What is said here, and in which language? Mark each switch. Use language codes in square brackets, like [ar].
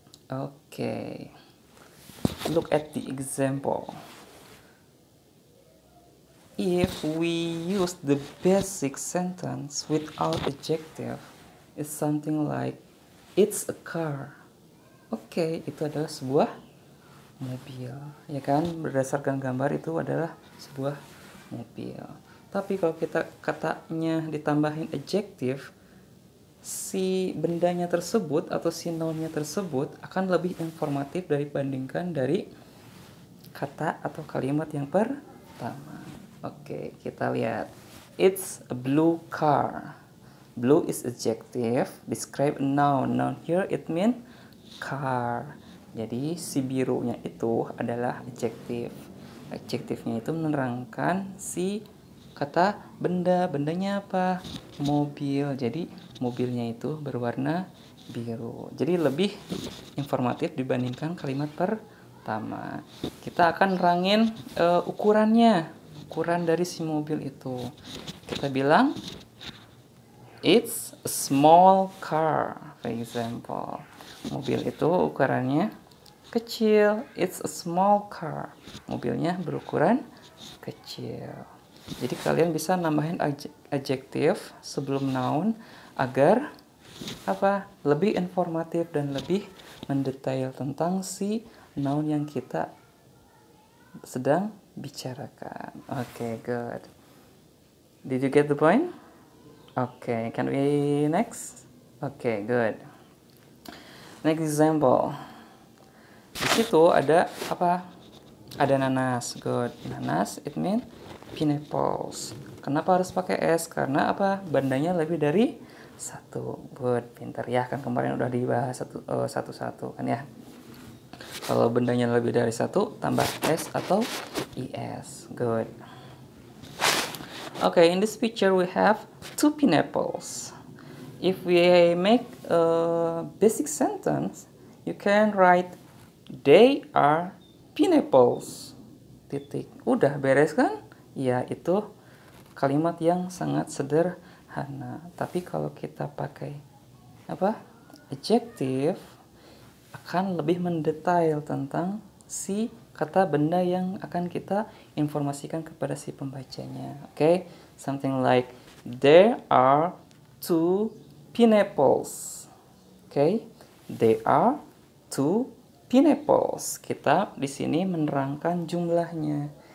[en] Okay. Look at the example. If we use the basic sentence without adjective, it's something like it's a car. [id] Oke, itu adalah sebuah mobil, ya kan? Berdasarkan gambar itu adalah sebuah mobil. Tapi kalau kita katanya ditambahin adjektif, si bendanya tersebut atau si nounnya tersebut akan lebih informatif dibandingkan dari kata atau kalimat yang pertama. Oke, kita lihat. [en] It's a blue car. Blue is adjective, describe a noun. Noun here it means car. [id] Jadi si birunya itu adalah adjektif. Adjektifnya itu menerangkan si kata benda. Bendanya apa? Mobil. Jadi mobilnya itu berwarna biru. Jadi lebih informatif dibandingkan kalimat pertama. Kita akan nerangin ukurannya. Ukuran dari si mobil itu. Kita bilang [en] it's a small car, for example. [id] Mobil itu ukurannya kecil. [en] It's a small car. [id] Mobilnya berukuran kecil. Jadi kalian bisa nambahin adjektif sebelum noun agar apa? Lebih informatif dan lebih mendetail tentang si noun yang kita sedang bicarakan. [en] Okay, good. Did you get the point? Okay, can we next? Okay, good. Next example. [id] Di situ ada apa? Ada nanas. Good. [en] Nanas it means pineapples. [id] Kenapa harus pakai S? Karena apa? Bandanya lebih dari satu. Good. Pintar ya, kan kemarin udah dibahas satu-satu kan ya. Kalau bandanya lebih dari satu, tambah S atau IS. [en] Good. Okay, in this picture we have two pineapples. If we make a basic sentence, you can write they are pineapples. [id] Titik. Udah beres kan? Ya, itu kalimat yang sangat sederhana. Tapi kalau kita pakai apa? Adjective akan lebih mendetail tentang si kata benda yang akan kita informasikan kepada si pembacanya. Okay? [en] Something like there are two pineapples. Okay? There are two pineapples. [id] Kita di sini menerangkan jumlahnya.